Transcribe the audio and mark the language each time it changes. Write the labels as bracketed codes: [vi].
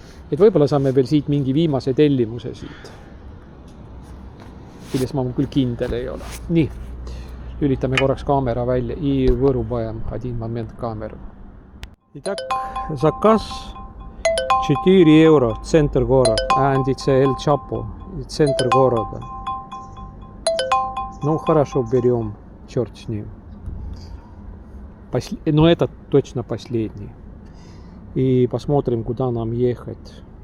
[et] Et võib-olla saame veel siit mingi viimase tellimuse siit. Milles ma küll kindel ei ole. Nii, lülitame korraks kaamera välja [ru] и вырубаем один момент камеру. Итак, заказ 4 евро, центр города. [en] And it's El Chapo, [ru] центр города. Ну, хорошо, берем, черт с ним. Но это точно последний. И посмотрим, куда нам ехать.